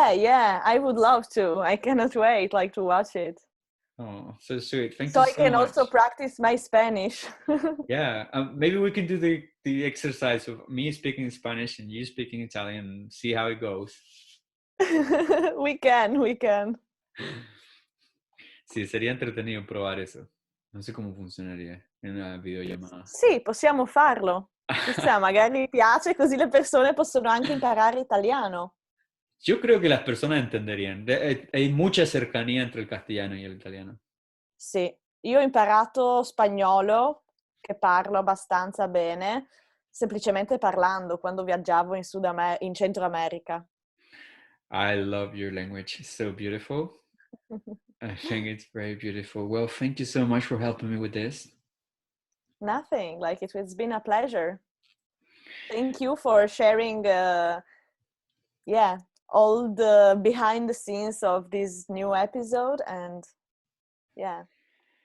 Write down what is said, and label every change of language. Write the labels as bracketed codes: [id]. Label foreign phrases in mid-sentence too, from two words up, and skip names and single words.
[en] Yeah, yeah, I would love to. I cannot wait like to watch it. Oh, so sweet! Thank So you I so can also much. practice my Spanish. Yeah, maybe we can do the exercise of me speaking Spanish and you speaking Italian and see how it goes. We can, we can. [es] Sí, sería entretenido probar eso. No sé cómo funzionaría en una videollamada. [it] Sì, possiamo farlo. Chissà, magari piace così le persone possono anche imparare italiano. [es] Yo creo que las personas entenderían. Hay mucha cercanía entre el castellano y el italiano. [it] Sì, io ho imparato spagnolo, che parlo abbastanza bene, semplicemente parlando quando viaggiavo in Centro America. [en] I love your language. It's so beautiful. I think it's very beautiful. Well, thank you so much for helping me with this. Nothing, like it's been a pleasure. Thank you for sharing, all the behind the scenes of this new episode, and yeah.